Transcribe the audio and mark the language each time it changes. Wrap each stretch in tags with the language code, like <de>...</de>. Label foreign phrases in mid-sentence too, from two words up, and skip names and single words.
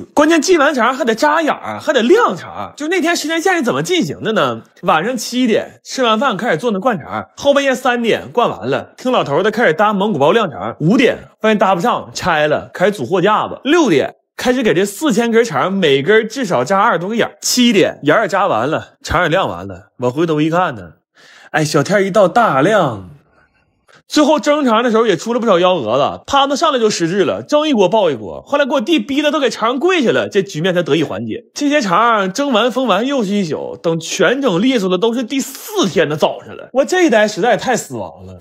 <zh>關鍵繫完腸還得扎眼兒，還得晾腸。就那天時間線是怎麼進行的呢？晚上7點吃完飯開始做那灌腸，後半夜3點灌完了，聽老頭的開始搭蒙古包晾腸。5點發現搭不上，拆了，開始組貨架子。6點開始給這4000根腸每根至少扎20多個眼。7 點眼也扎完了，腸也晾完了，我回頭一看呢，哎，小天一道大亮，最後蒸腸的時候也出了不少幺蛾子，趴子上來就失智了，蒸一鍋爆一鍋，後來給我弟逼的都給腸跪下了，這局面才得以緩解。這些腸蒸完封完又是一宿，等全整利索的都是第4天的早上了。我這一代實在太死亡了。</zh>